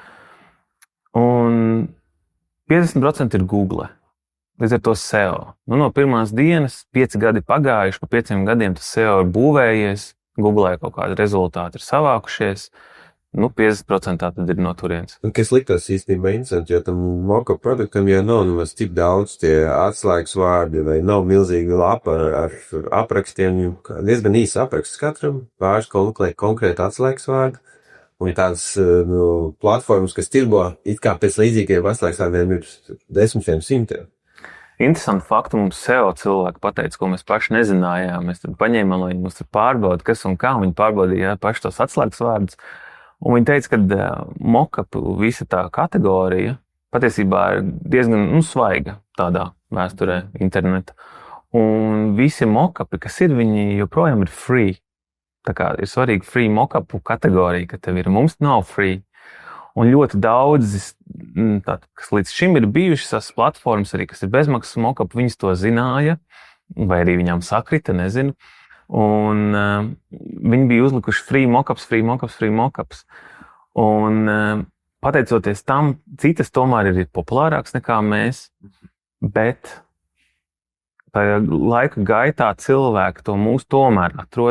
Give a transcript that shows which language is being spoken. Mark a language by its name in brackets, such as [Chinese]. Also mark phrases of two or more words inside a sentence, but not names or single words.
[Latvian] Un 50% ir Google. Līdz ar to SEO. No pirmās dienas 5 gadi pagājuši, pa 5 gadiem tas SEO ir būvējies, Google kaut kādi rezultāti ir savākušies. 50% tad ir no turienes. Un kas liktos īstenībā interesanti, jo tam mock-up produktam jau nav nemaz tik daudz tie atslēgas vārdi, vai nav milzīga lapa ar aprakstiem, diezgan īsts apraksts katram, pāris konkrēti atslēgas vārdi, un ir tādas platformas, kas tirgo, it kā pēc līdzīgiem atslēgas vārdiem ir 10, 100. Interesanti fakti mums SEO cilvēki pateica, ko mēs paši nezinājām. Mēs tur paņēmām, lai viņi mums tur pārbauda, kas un kā viņi pārbaudīja paši tos atslēgas vārdus. Un viņi teica, ka mock-up visa tā kategorija patiesībā ir diezgan svaiga tādā vēsturē interneta. Un visi mock-upi, kas ir, viņi joprojām ir free. Tā kā ir svarīga free mock-upu kategorija, ka tev ir, mums nav free. Un ļoti daudz, kas līdz šim ir bijušas tās platformas arī, kas ir bezmaksas mock-up, viņas to zināja, vai arī viņām sakrita, nezinu. Un viņi bija uzlikuši [English] free mockups. [Latvian] Un pateicoties tam, citas tomēr ir populārākas nekā mēs, bet tajā laika gaitā cilvēki to mūs tomēr atrod.